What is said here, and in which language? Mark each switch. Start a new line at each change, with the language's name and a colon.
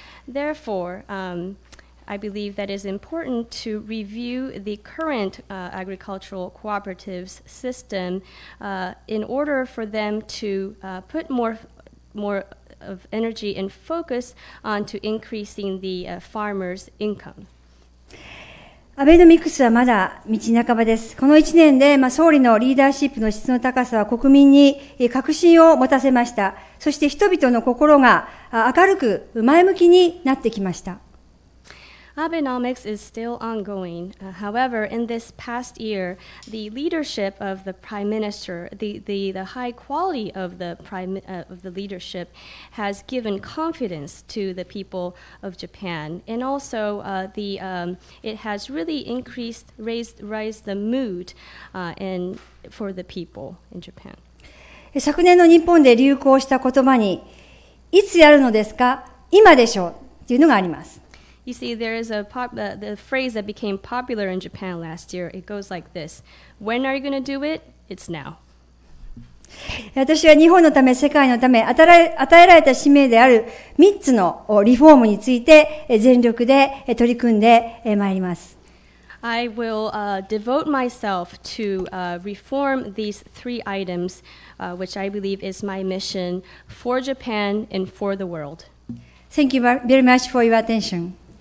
English: Therefore, I believe that it is important to review the current agricultural cooperatives system in order for them to put more of energy and focus on to increasing the farmers' income.
Japanese: アベノミクスはまだ道半ばです。この1年で、総理のリーダーシップの質の高さは国民に確信を持たせました。そして人々の心が明るく前向きになってきました。
English: Abenomics is still ongoing. However, in this past year, the leadership of the Prime Minister, the high quality of the leadership, has given confidence to the people of Japan, and also it has really raised the mood for the people in Japan.
Japanese: 昨年の日本で流行した言葉に、いつやるのですか？今でしょうというのがあります。
English: You see, there is the phrase that became popular in Japan last year. It goes like this: When are you going to do it? It's now.
Japanese: 私は日本のため、世界のため、与えられた使命である3つのリフォームについて全力で取り組んでまいります。
English: I will devote myself to reform these 3 items, which I believe is my mission for Japan and for the world. Thank you very much for your attention.